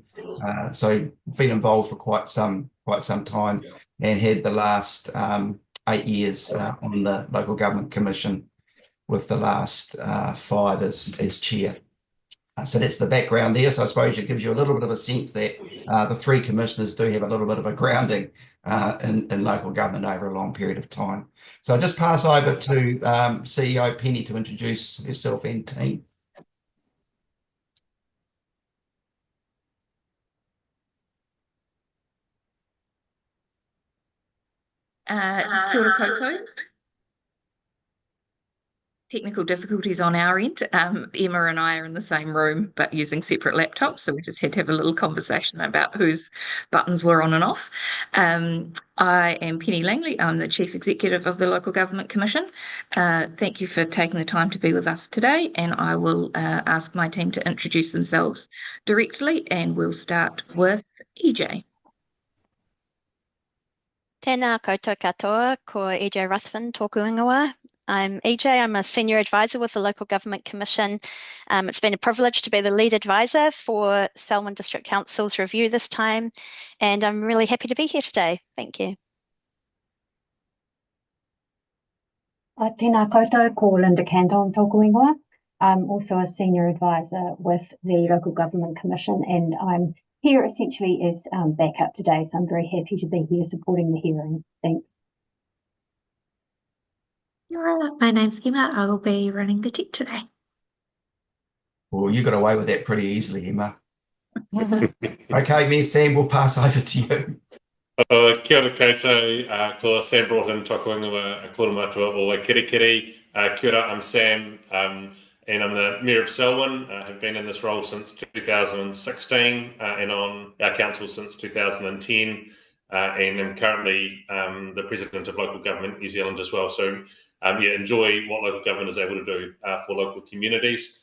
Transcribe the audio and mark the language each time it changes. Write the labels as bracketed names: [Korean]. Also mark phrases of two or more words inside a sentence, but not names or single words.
[English] So been involved for quite some time, and had the last 8 years on the Local Government Commission, with the last 5 as chair. So that's the background there. So I suppose it gives you a little bit of a sense that the 3 commissioners do have a little bit of a grounding in local government over a long period of time. So I'll just pass over to CEO Penny to introduce herself and team. [Māori] Kia ora koutou. [English] Technical difficulties on our end. Emma and I are in the same room but using separate laptops, so we just had to have a little conversation about whose buttons were on and off. I am Penny Langley. I'm the Chief Executive of the Local Government Commission. Thank you for taking the time to be with us today, and I will ask my team to introduce themselves directly, and we'll start with EJ. [Māori] Tēnā koutou katoa, ko EJ Ruthven tōku ingoa. [English] I'm EJ, I'm a Senior Advisor with the Local Government Commission. It's been a privilege to be the lead advisor for Selwyn District Council's review this time, and I'm really happy to be here today. Thank you. [Māori] Tēnā koutou, ko Linda Candon tōku ingoa. [English] I'm also a Senior Advisor with the Local Government Commission, and I'm Here essentially is backup today, so I'm very happy to be here supporting the hearing. Thanks. [Māori] Kia ora, [English] my name's Emma. I will be running the chat today. Well, you got away with that pretty easily, Emma. Okay, me and Sam will pass over to you. [Māori] Kia ora koutou, ko Sam Broughton, tōku ingoa, a kora matua o Kirikiri. Kia ora, [English] I'm Sam, and I'm the Mayor of Selwyn. Have been in this role since 2016 and on our council since 2010, and I'm currently the President of Local Government New Zealand as well. So yeah, enjoy what local government is able to do for local communities.